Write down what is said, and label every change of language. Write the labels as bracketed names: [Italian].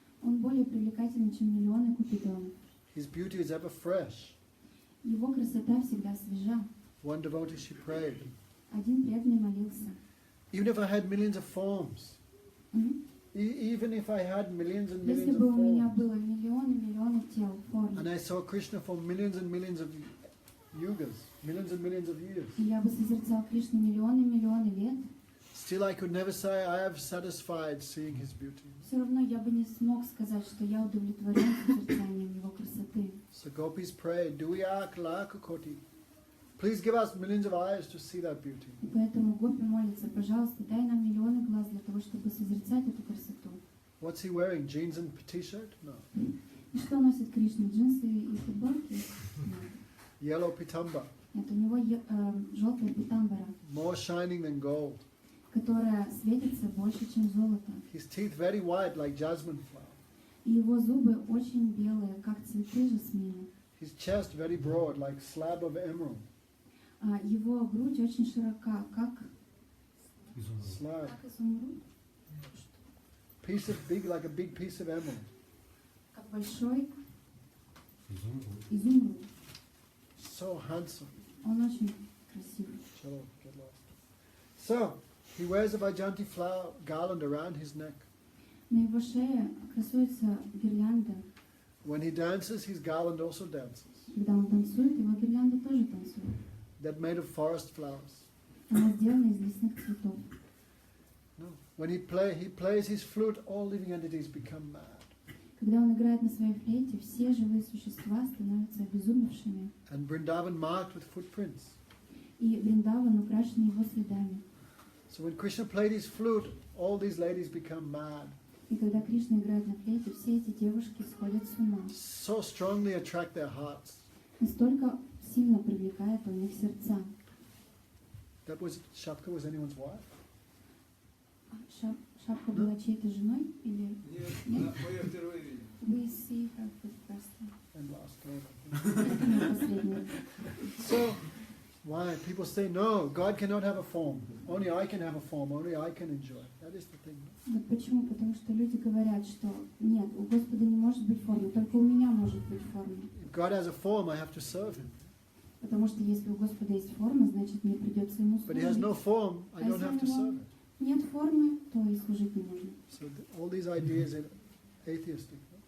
[Russian] Он более привлекателен, чем миллионы купидонов. [English] His beauty is ever fresh. [Russian] Его красота всегда свежа. [English] One devotee, she prayed. [Russian] Один преданный молился. [English] Even if I had millions of forms, even if I had millions and [Russian] Если [English] millions [Russian] бы [English] of [Russian] у меня [English] forms, [Russian] было миллионы тел, форм, [English] and I saw Krishna for millions and millions of yugas, millions and millions of years, [Russian] и я бы созерцал Кришну миллионы лет, [English] Still I could never say I have satisfied seeing his beauty. [Russian] Все равно я бы не смог сказать, что я удовлетворен созерцанием его красоты. [English] So gopis pray, Duyak Laka Koti. Please give us millions of eyes to see that beauty. [Russian] И поэтому гопи молится, пожалуйста, дай нам миллионы глаз для того, чтобы созерцать эту красоту. [English] What's he wearing? Jeans and t-shirt? No. [Russian] И что носит Кришна? Джинсы и футболки? Нет. [English] Yellow pitamba, [Russian] Это у него желтая питамбара, [English] more shining than gold. [Russian] которая светится больше, чем золото. [English] His teeth very white like jasmine flower. [Russian] И его зубы очень белые, как цветы жасмина. [English] His chest very broad like slab of emerald. [Russian] А его грудь очень широка, как [English] Slab. [Russian] изумруд, [English] Piece of big, like a big piece of emerald. [Russian] как большой изумруд. [English] So handsome. [Russian] Он очень красивый. [English] Chalo, get lost. So, he wears a Vajanti flower garland around his neck. [Russian] На его шее красуется гирлянда. [English] When he dances, his garland also dances. [Russian] Когда он танцует, его гирлянда тоже танцует. [English] That made of forest flowers. [Russian] Она сделана из лесных цветов. [English] No. When he plays his flute, all living entities become mad. [Russian] Когда он играет на своей флейте, все живые существа становятся обезумевшими. [English] And Vrindavan marked with footprints. [Russian] И Вриндаван украшен его следами. [English] So when Krishna played his flute, all these ladies become mad. [Russian] И когда Кришна играет на флейте, все эти девушки сходят с ума. [English] So strongly attract their hearts. [Russian] Настолько сильно привлекает он их сердца. [English] That was Shapka was anyone's wife? [Russian] Шапка была чьей-то женой? Или Нет, мы ее впервые видим. [English] we see her for the first time? And last time. [Russian] Это не последняя. [English] So why people say no, God cannot have a form. Only I can have a form. Only I can enjoy. That is the thing. [Russian] Вот почему? Потому что люди говорят, что нет, у Господа не может быть формы, только у меня может быть форма. [English] If God has a form, I have to serve Him. [Russian] Потому что если у Господа есть форма, значит мне придется ему [English] But He has no [Russian] служить. [English] form, I don't have to serve Him. [Russian] Нет формы, то и служить не нужно. [English] So all these ideas are atheistic.